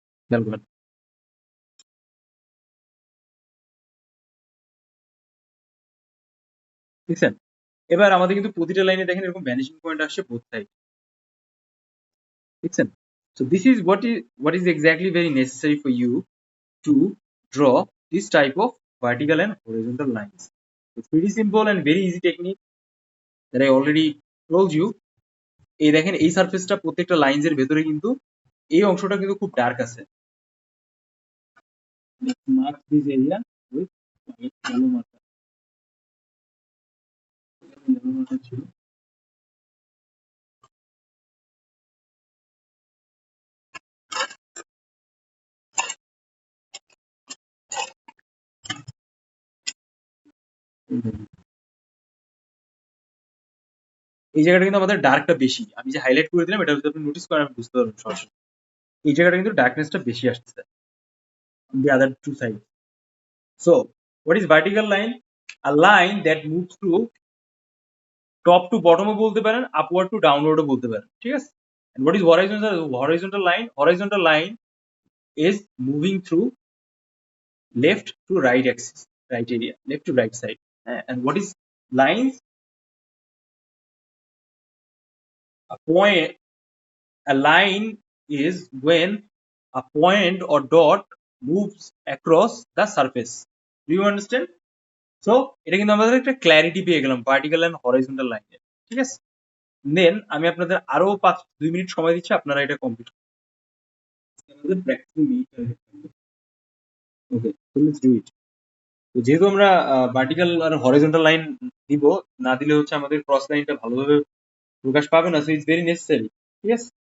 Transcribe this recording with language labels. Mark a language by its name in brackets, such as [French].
[Bangla] খেয়াল করেন, বুঝছেন? এবার আমাদের কিন্তু প্রতিটা লাইনে দেখেন এরকম ভ্যানিশিং পয়েন্ট আসছে বোথ সাইড, বুঝছেন? [English] So this is what is exactly very necessary for you to draw this type of vertical and horizontal lines. It's pretty simple and very easy technique that I already told you. [Bangla] এই দেখেন এই সারফেসটা প্রত্যেকটা lines এর ভেতরে কিন্তু এই অংশটা কিন্তু খুব ডার্ক আছে। [English] mark this area with yellow marker, yellow marker [Bangla] ছিল। এই জায়গাটা কিন্তু আমাদের ডার্কটা বেশি, আমি যে হাইলাইট করে দিলাম এটা যদি আপনি নোটিস করেন আমি বুঝতে পারবেন সরাসরি এই জায়গাটা কিন্তু ডার্কনেসটা বেশি আসছে [English] the other two sides. So what is vertical line? A line that moves through top to বটমও বলতে পারেন, upward to ডাউনওয়ার্ডও বলতে পারেন, ঠিক আছে? And what is horizontal? Horizontal line? Horizontal line is moving through left to right axis, right area, left to right side. And what is lines? A point, a line is when a point or dot moves across the surface. Do you understand? [Bangla] So এটা কিন্তু আমাদের একটা clarity পেয়ে গেলাম vertical and horizontal লাইনের, ঠিক আছে? দেন আমি আপনাদের আরো 2 মিনিট সময় দিচ্ছি, আপনারা এটা কমপ্লিট করুন। Practice minute. [English] Okay, so let's do it. [Bangla] তো যেহেতু আমরা ভার্টিক্যাল আর হরাইজন্টাল লাইন দিব, না দিলে হচ্ছে আমাদের ক্রস লাইনটা ভালোভাবে প্রকাশ পাবে না, [English] so it's very necessary, [Bangla] ঠিক আছে?